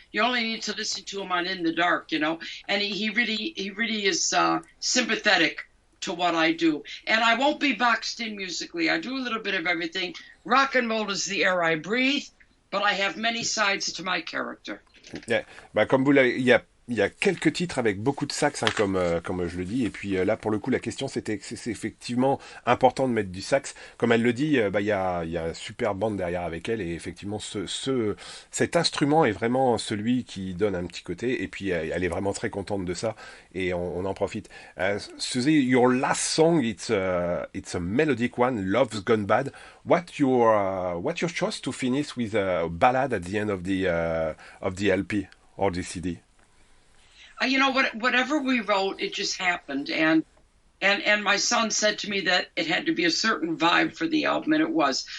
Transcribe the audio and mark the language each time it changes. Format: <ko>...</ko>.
<en>You only need to listen to him on In the Dark, and he really is sympathetic to what I do. And I won't be boxed in musically. I do a little bit of everything. Rock and roll is the air I breathe, but I have many sides to my character.</en> <fr>Bah, comme vous l'avez, il y a il y a quelques titres avec beaucoup de sax, hein, comme je le dis. Et puis là, pour le coup, la question, c'était que c'est effectivement important de mettre du sax. Comme elle le dit, il y a une super bande derrière avec elle. Et effectivement, cet instrument est vraiment celui qui donne un petit côté. Et puis, elle est vraiment très contente de ça. Et on en profite.</fr> <en>Suzy, your last song, it's a melodic one, Love's Gone Bad. What's your choice to finish with a ballad at the end of the LP or the CD? You know, whatever we wrote, it just happened, and my son said to me that it had to be a certain vibe for the album, and it was.</en>